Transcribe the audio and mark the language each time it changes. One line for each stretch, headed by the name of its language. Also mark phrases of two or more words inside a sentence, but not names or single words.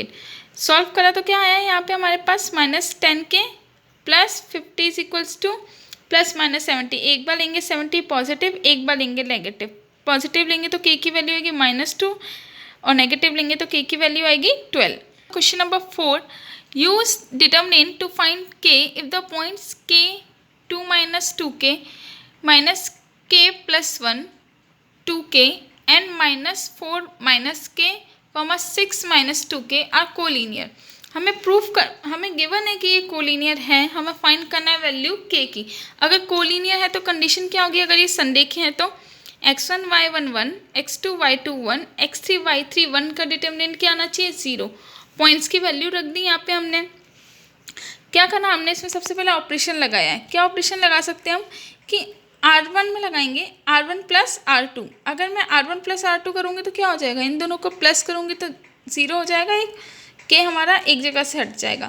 Hindi: सॉल्व करा तो क्या आया यहाँ पे हमारे पास, -10 के + 50 = +-70। एक बार लेंगे 70 पॉजिटिव, एक बार लेंगे नेगेटिव। पॉजिटिव लेंगे तो k की वैल्यू आएगी -2 और नेगेटिव लेंगे तो k की वैल्यू आएगी 12।
English: Question number 4, use determinant to find k if the points k, 2 - 2k, -k plus 1 2k and -4 -k, 6 - 2k are collinear.
Hindi: हमें गिवन है कि ये कोलिनियर है, हमें फाइंड करना है वैल्यू k की। अगर कोलिनियर है तो कंडीशन क्या होगी, अगर ये संरेखीय है तो x1 y1 1, x2 y2 1, x3 y3 1 का डिटर्मिनेंट क्या आना चाहिए 0। पॉइंट्स की वैल्यू रख दी यहाँ पे हमने। क्या करना, हमने इसमें सबसे पहले ऑपरेशन लगाया है। क्या ऑपरेशन लगा सकते हैं हम कि R1 में लगाएंगे R1 प्लस R2। अगर मैं R1 प्लस R2 करूँगी तो क्या हो जाएगा, इन दोनों को प्लस करूँगी तो 0 हो जाएगा, एक के हमारा एक जगह से हट जाएगा।